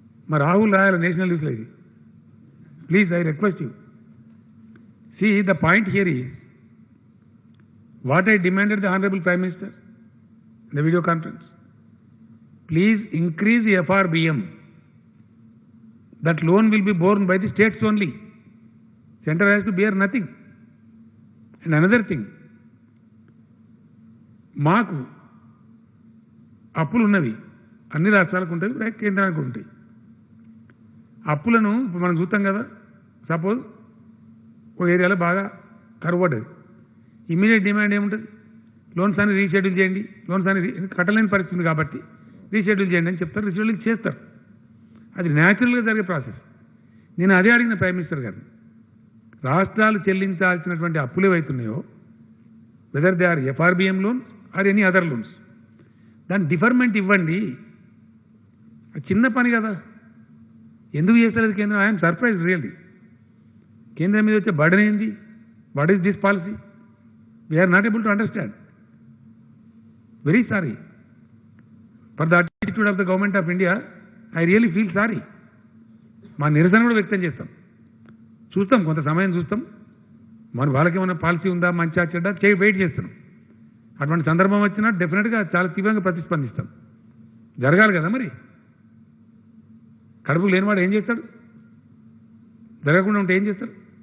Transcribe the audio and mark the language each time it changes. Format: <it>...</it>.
<te>మా రాహుల్ రాయాలి నేషనల్ న్యూస్లో ఇది.</te> <en>Please, I request you. See, the point here is what I demanded the honourable prime minister in the video conference. Please increase the FRBM. That loan will be borne by the states only. Center has to bear nothing. And another thing,</en> <te>మాకు అప్పులు ఉన్నవి, అన్ని రాష్ట్రాలకు ఉంటాయి, కేంద్రానికి ఉంటాయి. అప్పులను ఇప్పుడు మనం చూస్తాం కదా. సపోజ్ ఒక ఏరియాలో బాగా కరువు పడ్డది, ఇమీడియట్ డిమాండ్ ఏముంటుంది? లోన్స్ అన్ని రీషెడ్యూల్ చేయండి, లోన్స్ అన్ని కట్టలేని పరిస్థితి కాబట్టి రీషెడ్యూల్ చేయండి అని చెప్తారు, రీషెడ్యూల్ చేస్తారు. అది న్యాచురల్గా జరిగే ప్రాసెస్. నేను అదే అడిగిన ప్రైమ్ మినిస్టర్ గారిని, రాష్ట్రాలు చెల్లించాల్సినటువంటి అప్పులు ఏవైతున్నాయో,</te> <en>whether they are FRBM loans or any other loans,</en> <te>దాని డిఫర్మెంట్ ఇవ్వండి. చిన్న పని కదా, ఎందుకు చేస్తలేదు కేంద్రం?</te> <en>I'm surprise really.</en> <te>కేంద్రం మీద వచ్చే బర్డెన్ ఏంది?</te> <en>What is this policy? We are not able to understand. Very sorry for the attitude of the government of India. I really feel sorry.</en> <te>మా నిరసన కూడా వ్యక్తం చేస్తాం, చూస్తాం, కొంత సమయం చూస్తాం. మరి వాళ్ళకి ఏమైనా పాలసీ ఉందా, మంచిగా చెడ్డా వెయిట్ చేస్తున్నాం. అటువంటి సందర్భం వచ్చినా</te> <en>డెఫినెట్గా</en> <te>చాలా తీవ్రంగా ప్రతిస్పందిస్తాం. జరగాలి కదా మరి. కడుపు లేనివాడు ఏం చేస్తాడు? జరగకుండా ఉంటే ఏం చేస్తాడు?</te>